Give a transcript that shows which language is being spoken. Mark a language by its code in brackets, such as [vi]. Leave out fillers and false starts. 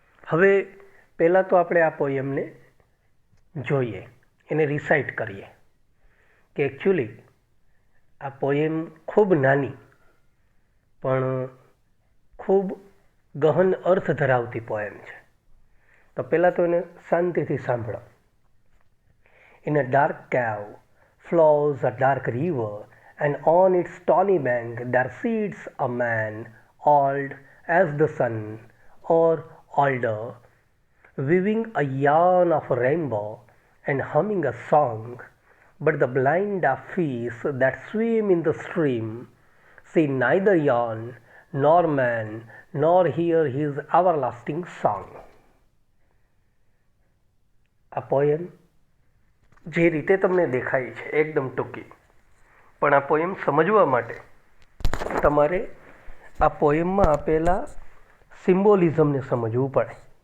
[gu] હવે પહેલાં તો આપણે આ પોએમને જોઈએ, એને રિસાઇટ કરીએ કે એકચ્યુઅલી આ પોએમ ખૂબ નાની પણ ખૂબ ગહન અર્થ ધરાવતી પોએમ છે. તો પહેલાં તો એને શાંતિથી સાંભળો. [en] In a dark cave flows a dark river, and on its stony bank there sits a man, old as the sun, or older, weaving a yarn of a rainbow and humming a song. But the blind fish that swim in the stream see neither yarn nor man, nor hear his everlasting song. [gu] આ poem જે રીતે તમને દેખાય છે એકદમ ટૂંકી, પણ આ પોએમ સમજવા માટે તમારે આ પોએમમાં આપેલા સિમ્બોલિઝમને સમજવું પડે.